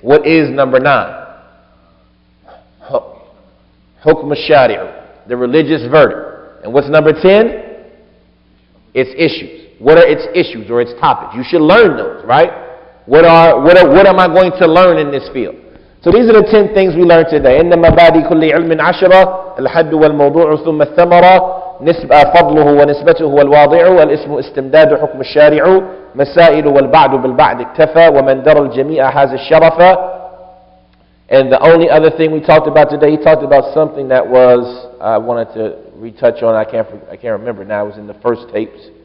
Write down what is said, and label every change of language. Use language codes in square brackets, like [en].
[en] What is number 9? Hukm al-shari'u, the religious verdict. And what's number 10? Its issues. What are its issues or its topics? You should learn those, right? What am I going to learn in this field? So these are the 10 things we learned today. [ar] إن مبادئ كل علم 10 الحد والموضوع ثم الثمرة فضله ونسبته والواضع والاسم استمداد حكم الشارع مسائل والبعد بالبعد اكتفى ومن درى الجميع هذا الشرف. [en] And the only other thing we talked about today, he talked about something that was, I wanted to retouch on, I can't remember now, it was in the first tapes.